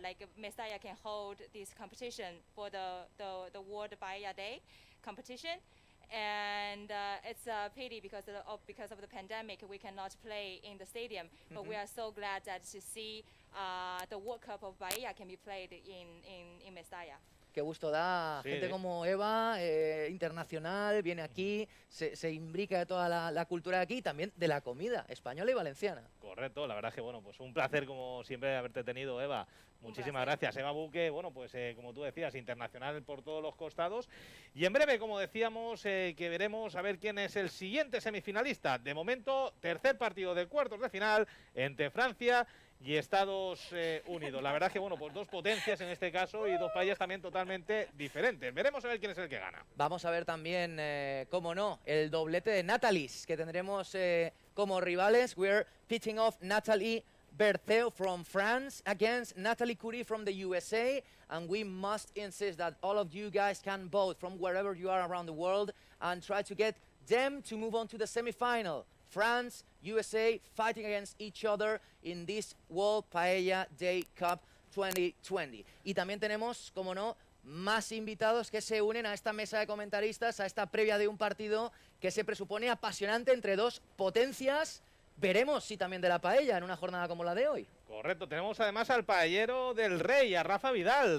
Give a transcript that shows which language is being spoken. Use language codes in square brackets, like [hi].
[en] Like Mestalla can hold this competition for the World Paella Day competition, and it's a pity because of the pandemic we cannot play in the stadium. But we are so glad that to see the World Cup of Paella can be played in Mestalla. [es] Qué gusto da, sí, gente como Eva, internacional, viene aquí, se imbrica de toda la cultura de aquí y también de la comida española y valenciana. Correcto, la verdad es que, bueno, pues un placer como siempre haberte tenido, Eva. Muchísimas gracias. Eva Buque, bueno, pues como tú decías, internacional por todos los costados. Y en breve, como decíamos, que veremos a ver quién es el siguiente semifinalista. De momento, tercer partido de cuartos de final entre Francia y Estados Unidos. La verdad es que, bueno, pues dos potencias en este caso y dos países también totalmente diferentes. Veremos a ver quién es el que gana. Vamos a ver también, cómo no, el doblete de Natalies, que tendremos como rivales. [en] We're pitching off Nathalie Bertheu from France against Natalie Curie from the USA. And we must insist that all of you guys can vote from wherever you are around the world and try to get them to move on to the semifinal. France, USA fighting against each other in this World Paella Day Cup 2020. [es] Y también tenemos, como no, más invitados que se unen a esta mesa de comentaristas, a esta previa de un partido que se presupone apasionante entre dos potencias. Veremos si también de la paella en una jornada como la de hoy. Correcto, tenemos además al paellero del Rey, a Rafa Vidal.